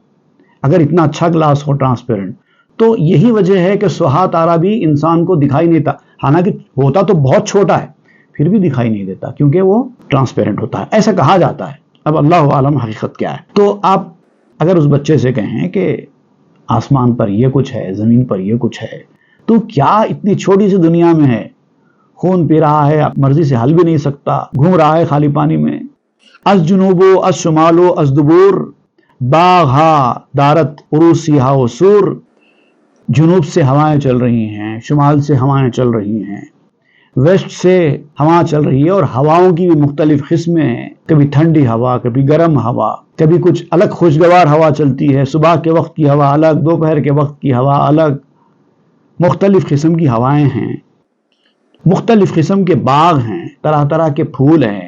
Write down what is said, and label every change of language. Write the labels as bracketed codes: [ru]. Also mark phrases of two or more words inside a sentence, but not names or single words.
[ur] اگر اتنا اچھا گلاس ہو ٹرانسپیرنٹ، تو یہی وجہ ہے کہ سہا تارا بھی انسان کو دکھائی نہیں دیتا، حالانکہ ہوتا تو بہت چھوٹا ہے پھر بھی دکھائی نہیں دیتا کیونکہ وہ ٹرانسپیرنٹ ہوتا ہے، ایسا کہا جاتا ہے. اب اللہ عالم حقیقت کیا ہے. تو آپ اگر اس بچے سے کہیں کہ آسمان پر یہ کچھ ہے، زمین پر یہ کچھ ہے، تو کیا اتنی چھوٹی سی دنیا میں ہے، خون پی رہا ہے، مرضی سے ہل بھی نہیں سکتا، گھوم رہا ہے خالی پانی میں. [fa] از جنوبو از شمالو از دبور، باغ ہا دارت عروسی ہا و سور. [ur] جنوب سے ہوائیں چل رہی ہیں، شمال سے ہوائیں چل رہی ہیں، ویسٹ سے ہوا چل رہی ہے، اور ہواؤں کی بھی مختلف قسمیں ہیں، کبھی ٹھنڈی ہوا، کبھی گرم ہوا، کبھی کچھ الگ خوشگوار ہوا چلتی ہے، صبح کے وقت کی ہوا الگ، دوپہر کے وقت کی ہوا الگ، مختلف قسم کی ہوائیں ہیں، مختلف قسم کے باغ ہیں، طرح طرح کے پھول ہیں.